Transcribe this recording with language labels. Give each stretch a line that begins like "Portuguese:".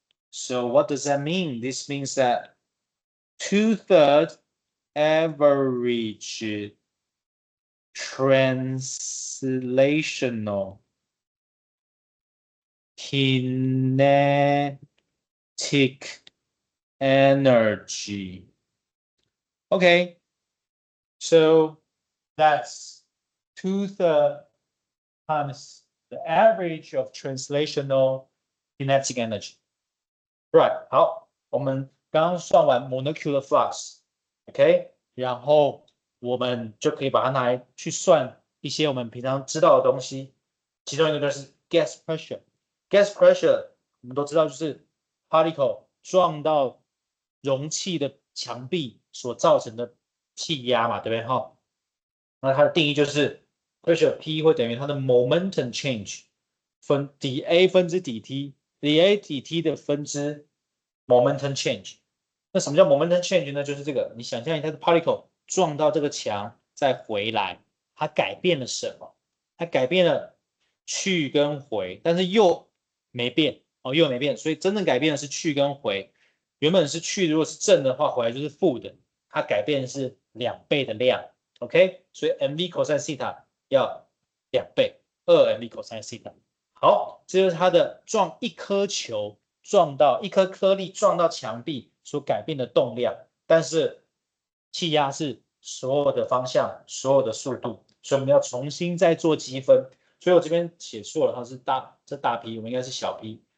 English: So what does that mean? This means that 2/3 average translational kinetic energy. Okay, so that's 2/3 times the average of translational kinetic energy.
Chinese: Right， 好，我们刚刚算完 molecular flux，OK， 然后我们就可以把它拿来去算一些我们平常知道的东西，其中一个就是 gas pressure。gas pressure 我们都知道就是 particle 撞到容器的墙壁所造成的气压嘛，对不对？哈，那它的定义就是 pressure P 会等于它的 momentum change 分 dA 分之 dT。dA dt 的分支 momentum change。那什么叫 momentum change 呢？就是这个，你想象一下，它的 particle 撞到这个墙再回来，它改变了什么？它改变了去跟回，但是又没变哦，又没变，所以真正改变的是去跟回。原本是去，如果是正的话，回来就是负的，它改变是2倍的量。 OK， 所以 mv cosine theta 要2倍，2mv cosine theta。好，这就是它的撞一颗球撞到一颗颗粒撞到墙壁所改变的动量，但是气压是所有的方向、所有的速度，所以我们要重新再做积分。所以我这边写错了，它是大 P， 我们应该是小 P。